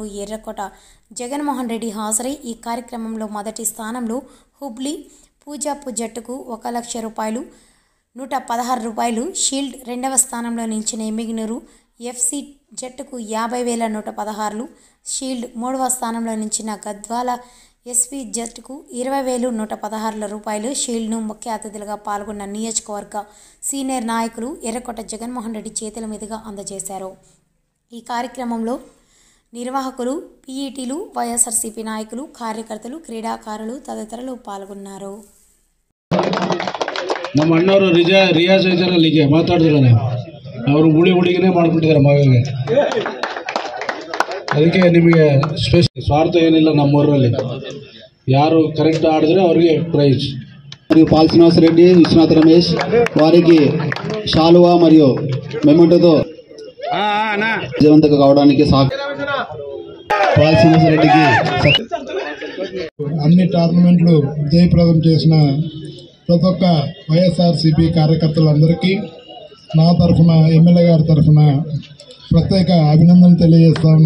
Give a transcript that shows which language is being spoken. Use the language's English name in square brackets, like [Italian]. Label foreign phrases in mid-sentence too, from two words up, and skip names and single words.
[Telugu] ఎర్రకోట జగన్మోహన్ రెడ్డి హాజరై ఈ కార్యక్రమంలో మొదటి స్థానంలో హుబ్లీ పూజాపు జట్టుకు 1 లక్ష రూపాయలు 116 రూపాయలు షీల్డ్, రెండవ స్థానంలో నిలిచిన ఎమ్మిగనూరు ఎఫ్సి జట్టుకు 50,116 షీల్డ్, మూడవ స్థానంలో నిలిచిన గద్వాల ఎస్వి జట్టుకు 20,116 రూపాయలు షీల్డ్ను ముఖ్య అతిథులుగా పాల్గొన్న నియోజకవర్గ సీనియర్ నాయకులు ఎర్రకోట జగన్మోహన్ రెడ్డి చేతుల మీదుగా అందజేశారు। ఈ కార్యక్రమంలో నిర్వాహకులు, పీఈటీలు, వైఎస్ఆర్సీపీ నాయకులు, కార్యకర్తలు, క్రీడాకారులు తదితరులు పాల్గొన్నారు। [Kannada] ನಮ್ಮ ಅಣ್ಣವರು ರಿಯಾಜ್ ಇದ್ದಾರಲ್ಲ, ಈಗ ಮಾತಾಡಿದ್ರಲ್ಲ, ಅವರು ಹುಳಿಗೇ ಮಾಡ್ಬಿಟ್ಟಿದ್ದಾರೆ ಮಗಗೆ। ಅದಕ್ಕೆ ನಿಮಗೆ ಸ್ವಾರ್ಥ ಏನಿಲ್ಲ ನಮ್ಮೂರಲ್ಲಿ, ಯಾರು ಕರೆಕ್ಟ್ ಆಡಿದ್ರೆ ಅವ್ರಿಗೆ ಪ್ರೈజ్। [Telugu] మరియు పాల్ శ్రీనివాస్ రెడ్డి, విశ్వనాథ్ రమేష్ వారికి శాలువా మరియు మెమెంటోతో విజయవంతం కావడానికి పాల్ శ్రీనివాస్ రెడ్డికి అన్ని టోర్నమెంట్లు జయప్రదం చేసిన ప్రతి ఒక్క వైఎస్ఆర్సీపీ కార్యకర్తలందరికీ నా తరఫున, ఎమ్మెల్యే గారి తరఫున ప్రత్యేక అభినందనలు తెలియజేస్తా ఉన్నా।